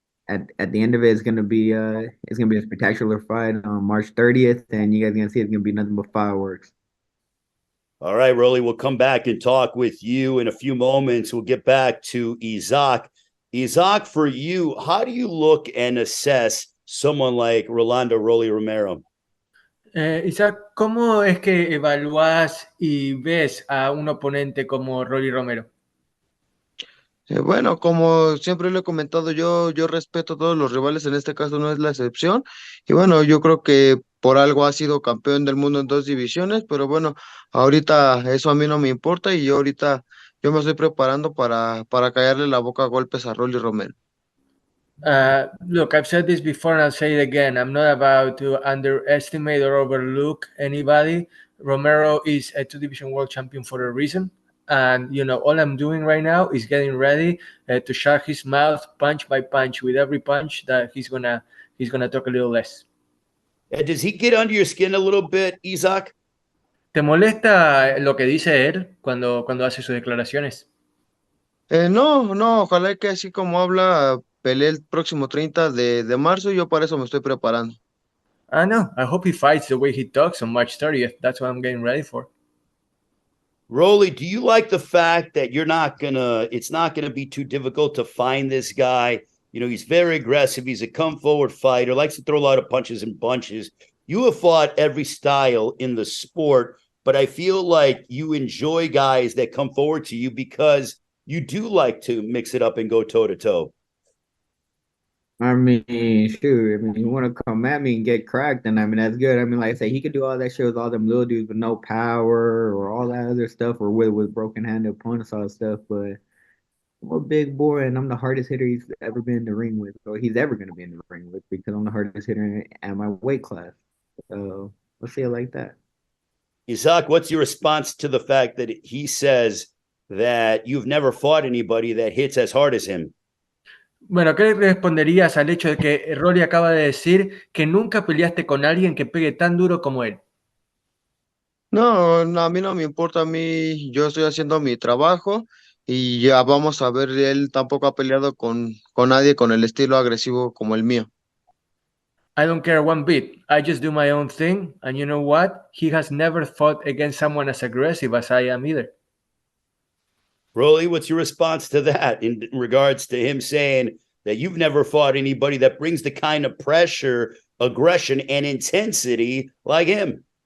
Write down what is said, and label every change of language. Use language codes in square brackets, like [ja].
[en] at the end of it, it's gonna be a spectacular fight on March 30th, and you guys are gonna see it's gonna be nothing but fireworks. All right, Rolly, we'll come back and talk with you in a few moments. We'll get back to Isaac. Isaac, for you, how do you look and assess someone like Rolando Rolly Romero? [es] Isaac, ¿cómo es que evalúas y ves a un oponente como Rolly Romero? Bueno, como siempre lo he comentado, yo respeto a todos los rivales, en este caso no es la excepción. Y bueno, yo creo que por algo ha sido campeón del mundo en dos divisiones, pero bueno, ahorita eso a mí no me importa y yo ahorita yo me estoy preparando para callarle la boca a golpes a Rolly Romero. [en] Look, I've said this before and I'll say it again. I'm not about to underestimate or overlook anybody. Romero is a two-division world champion for a reason. And, you know, all I'm doing right now is getting ready to shut his mouth punch by punch. With every punch that he's gonna talk a little less. Does he get under your skin a little bit, Isaac? [es] ¿Te molesta lo que dice él cuando hace sus declaraciones? No, ojalá que así como habla, pelee el próximo 30 de marzo, yo para eso me estoy preparando. [en] No, I hope he fights the way he talks on March 30th. That's what I'm getting ready for. Rolly, do you like the fact that it's not gonna be too difficult to find this guy? You know, he's very aggressive. He's a come forward fighter, likes to throw a lot of punches and bunches. You have fought every style in the sport, but I feel like you enjoy guys that come forward to you because you do like to mix it up and go toe to toe. I mean, shoot. I mean, you want to come at me and get cracked, then I mean that's good. I mean, like I say, he could do all that shit with all them little dudes with no power or all that other stuff, or with broken handed opponents, all that stuff. But I'm a big boy, and I'm the hardest hitter he's ever been in the ring with, or he's ever gonna be in the ring with, because I'm the hardest hitter at my weight class. So let's say it like that. Isaac, what's your response to the fact that he says that you've never fought anybody that hits as hard as him? [es] Bueno, ¿qué responderías al hecho de que Rolly acaba de decir que nunca peleaste con alguien que pegue tan duro como él? No, a mí no me importa, a mí yo estoy haciendo mi trabajo y ya vamos a ver, él tampoco ha peleado con nadie con el estilo agresivo como el mío. [en] I don't care one bit. I just do my own thing. And you know what? He has never fought against someone as aggressive as I am either. Rolly, what's your response to that in regards to him saying that you've never fought anybody that brings the kind of pressure, aggression, and intensity like him?